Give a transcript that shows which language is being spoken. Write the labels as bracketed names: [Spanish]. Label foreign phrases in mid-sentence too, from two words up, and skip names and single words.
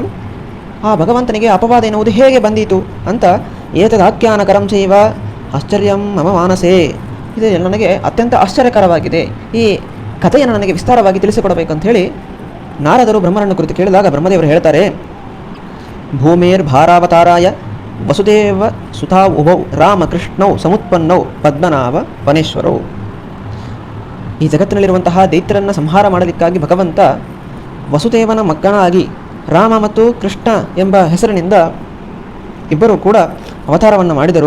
[Kannada] ಆ ಭಗವಂತನಿಗೆ ಅಪವಾದ ಎನ್ನುವುದು ಹೇಗೆ ಬಂದೀತು ಅಂತ [Sanskrit] ಏತದಾಖ್ಯಾನಕರಂ ಚೈವ ಆಶ್ಚರ್ಯಂ ಮಮ ಮಾನಸೇ. [Kannada] ಇದು ನನಗೆ ಅತ್ಯಂತ ಆಶ್ಚರ್ಯಕರವಾಗಿದೆ. ಈ ಕಥೆಯನ್ನು ನನಗೆ ವಿಸ್ತಾರವಾಗಿ ತಿಳಿಸಿಕೊಡಬೇಕಂತ ಹೇಳಿ ನಾರದರು ಬ್ರಹ್ಮರನ್ನು ಕುರಿತು ಕೇಳಿದಾಗ ಬ್ರಹ್ಮದೇವರು ಹೇಳ್ತಾರೆ. [Sanskrit] ಭೂಮೇರ್ ಭಾರಾವತಾರಾಯ ವಸುದೇವ ಸುತಾ ಉಭೌ ರಾಮಕೃಷ್ಣೌ ಸಮುತ್ಪನ್ನೌ ಪದ್ಮನಾಭ ವನೇಶ್ವರೌ. [Kannada] ಈ ಜಗತ್ತಿನಲ್ಲಿರುವಂತಹ ದೈತ್ಯರನ್ನು ಸಂಹಾರ ಮಾಡಲಿಕ್ಕಾಗಿ ಭಗವಂತ ವಸುದೇವನ ಮಕ್ಕನಾಗಿ ರಾಮ ಮತ್ತು ಕೃಷ್ಣ ಎಂಬ ಹೆಸರಿನಿಂದ ಇಬ್ಬರು ಕೂಡ ಅವತಾರವನ್ನು ಮಾಡಿದರು.